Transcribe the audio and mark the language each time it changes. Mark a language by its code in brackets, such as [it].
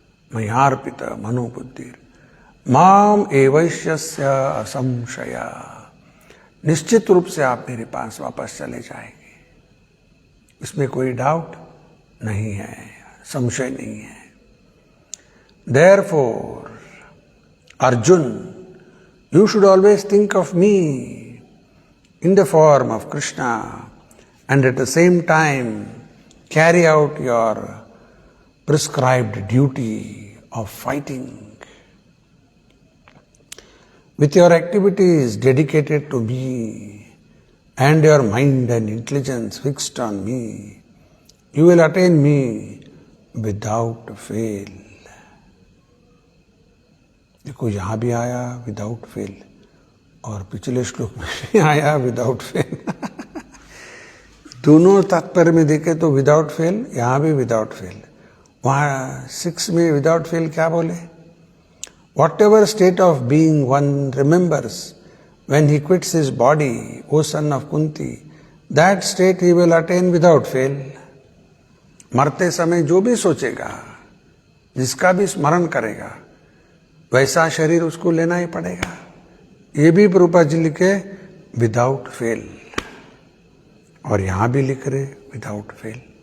[sa] मयार्पित मनोबुद्धि माम एवैश्यस्य असंशया। [hi] निश्चित रूप से आप मेरे पास वापस चले जाएंगे, इसमें कोई डाउट नहीं है, संशय नहीं है। [en] Therefore, Arjun, you should always think of me in the form of Krishna and at the same time carry out your prescribed duty of fighting. With your activities dedicated to me and your mind and intelligence fixed on me, you will attain me without fail. [hi] देखो यहां भी आया without fail, और पिछले श्लोक में भी आया विदाउट फेल। दोनों तात्पर्य में देखे तो विदाउट फेल, यहां भी विदाउट फेल। वहां 6 में विदाउट फेल क्या बोले, [en] whatever state of being one remembers when he quits his body, O son of Kunti, that state he will attain without fail. [hi] मरते समय जो भी सोचेगा, जिसका भी स्मरण करेगा, वैसा शरीर उसको लेना ही पड़ेगा। ये भी प्रभुपाद जी लिखे विदाउट फेल, और यहां भी लिख रहे विदाउट फेल।